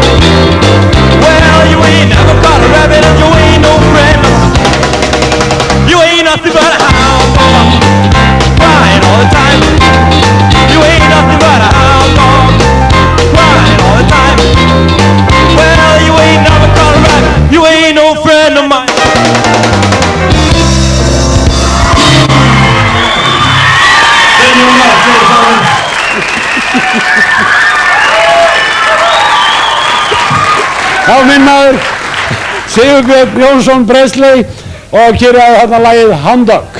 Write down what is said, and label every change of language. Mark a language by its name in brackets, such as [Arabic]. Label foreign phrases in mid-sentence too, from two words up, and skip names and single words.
[English] Well, you ain't never caught a rabbit and you ain't no friend of mine. You ain't nothing but a hound dog, crying all the time. You ain't nothing but a hound dog, crying all the time. Well, you ain't never caught a rabbit, you ain't no friend of mine. [Icelandic] Já, minn maður, Sigurbjörn Jónsson Presley og kyrjaði þarna lagið Hound Dog.